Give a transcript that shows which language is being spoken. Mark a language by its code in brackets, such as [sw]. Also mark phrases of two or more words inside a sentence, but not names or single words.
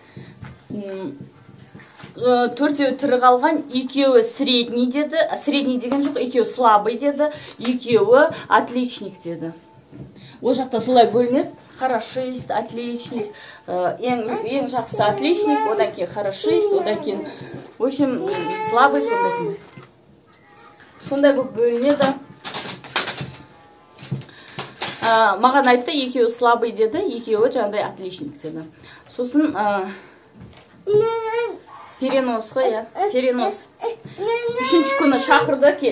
[kk] 4-еуі тірі қалған, 2-еуі средний деді. Средний деген жоқ, 2-еуі слабый деді, 2-еуі отличник деді. Ол жақта солай бөлінеді. Хорошист, отличник, ең жақсы отличник, одан кейін хорошист, одан кейін, [ru] в общем, слабый [kk] сондайсың. Сондай бұл бөлінеді. Маған айтты, 2-еуі слабый деді, 2-еуі жаңағыдай отличник деді. Сосын перенос қой, перенос. 3-ші күні шақырды кел.